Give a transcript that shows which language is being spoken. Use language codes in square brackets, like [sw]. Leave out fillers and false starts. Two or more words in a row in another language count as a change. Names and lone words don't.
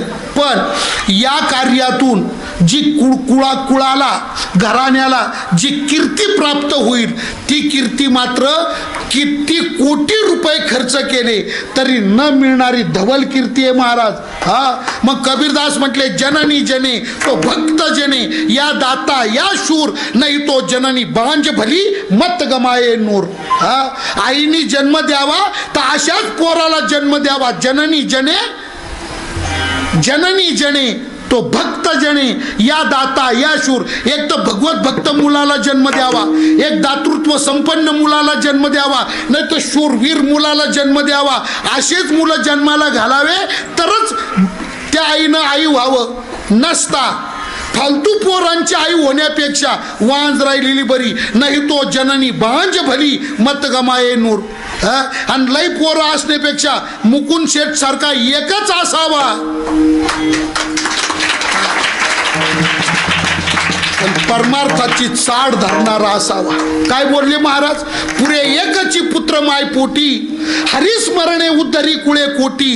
[mr] पण या कार्यातून जी कुळाला घराण्याला जी कीर्ती प्राप्त होईल, ती कीर्ती मात्र किती कोटी रुपये खर्च केले तरी न मिळणारी धवल कीर्ती आहे महाराज. मग कबीरदास म्हटले [hi] जननी जने तो भक्त जने, या दाता या शूर, नाही तो जननी बांज भली मत गमाये नूर. [mr] आईनी जन्म द्यावा तर अशाच पोराला जन्म द्यावा. [hi] जननी जने, जननी जने तो भक्त जने, या दाता या शूर. [mr] एक तर भगवत भक्त मुलाला जन्म द्यावा, एक दातृत्व संपन्न मुलाला जन्म द्यावा, नाही तर शूरवीर मुलाला जन्म द्यावा. असेच मुलं जन्माला घालावे तरच त्या आईनं आई व्हावं. नसता फालतू पोरांची आई होण्यापेक्षा वांज राहिलेली बरी. [hi] नाही तो जननी बांज भली मत गमाये नूर. [mr] आणि लई पोरं असण्यापेक्षा मुकुंद शेठ सारखा एकच असावा. परमार्थाची चाड धरणारा असावा. काय बोलले महाराज? पुरे एकची पुत्र माय पोटी, हरिस्मरणे उद्धरी कुळे कोटी.